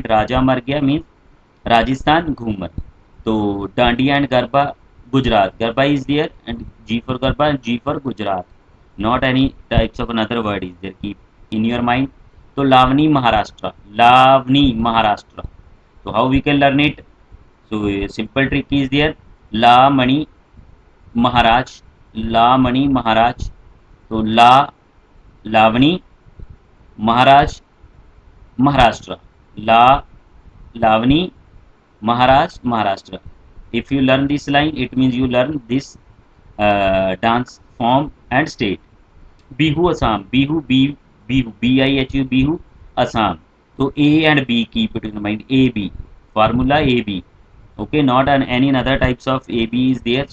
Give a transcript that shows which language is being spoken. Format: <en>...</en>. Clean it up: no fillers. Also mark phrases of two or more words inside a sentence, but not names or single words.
<en>Raja Mar Gaya means Rajasthan, Ghumar. So Dandiya and Garba, Gujarat. Garba is there and G for Garba and G for Gujarat. Not any types of another word is there. Keep in your mind. So Lavani, Maharashtra. Lavani, Maharashtra. So how we can learn it? So a simple trick is there. La Mani Maharaj. La Mani Maharaj. So La Lavani महाराष्ट्र महाराष्ट्र, ला lavani Maharashtra Maharashtra. If you learn this line, it means you learn this dance form and state. Bihu Assam, Bihu B Bihu Bihu Bihu Assam. So A and B, keep it in mind. A B formula A B. Okay, not an any other types of A B is there.</en>